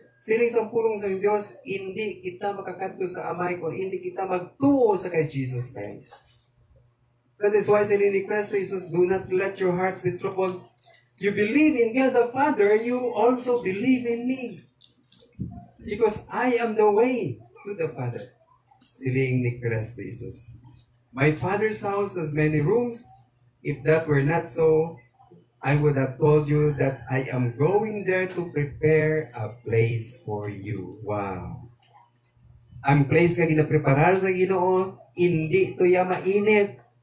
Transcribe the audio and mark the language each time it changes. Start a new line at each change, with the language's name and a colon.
Hiligaynon: Siling sa pulong sa Diyos, hindi kita makakadto sa amay kung hindi kita magtuo sa kay Jesus Christ.
English: That is why
Hiligaynon: siling ni
English: Kristo Jesus, "Do not let your hearts be troubled. You believe in God the Father, you also believe in me. Because I am the way to the Father."
Hiligaynon: Siling ni
English: Kristo Jesus, "My Father's house has many rooms. If that were not so, I would have told you that I am going there to prepare a place for you." Wow.
Hiligaynon: Ang place nga ginapreparar sa Ginoo, hindi to ya mainit.